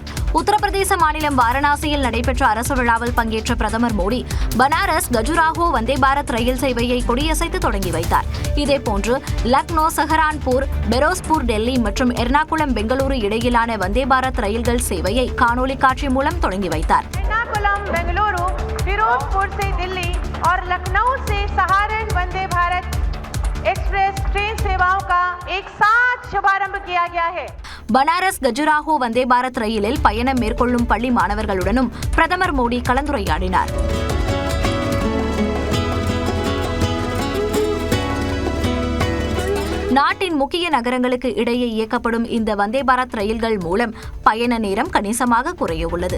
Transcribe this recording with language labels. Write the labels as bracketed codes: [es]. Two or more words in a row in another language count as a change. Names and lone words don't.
[ta] உத்தரப்பிரதேச மாநிலம் வாரணாசியில் நடைபெற்ற அரசு விழாவில் பங்கேற்ற பிரதமர் மோடி பனாரஸ், கஜுராஹோ வந்தே பாரத் ரயில் சேவையை கொடியசைத்து தொடங்கி வைத்தார். இதேபோன்று லக்னோ, சஹரான்பூர், பெரோஸ்பூர், டெல்லி மற்றும் எர்ணாகுளம் பெங்களூரு இடையிலான வந்தே பாரத் ரயில்கள் சேவையை காணொலி காட்சி மூலம் தொடங்கி வைத்தார். [hi] फिरोजपुर से दिल्ली और लखनऊ से सहारन वंदे भारत एक्सप्रेस ट्रेन सेवाओं का एक साथ शुभारंभ किया गया है. [ta] பனாரஸ், கஜுராஹோ வந்தே பாரத் ரயிலில் பயணம் மேற்கொள்ளும் பள்ளி மாணவர்களுடனும் பிரதமர் மோடி கலந்துரையாடினார். நாட்டின் முக்கிய நகரங்களுக்கு இடையே இயக்கப்படும் இந்த வந்தே பாரத் ரயில்கள் மூலம் பயண நேரம் கணிசமாக குறைய உள்ளது.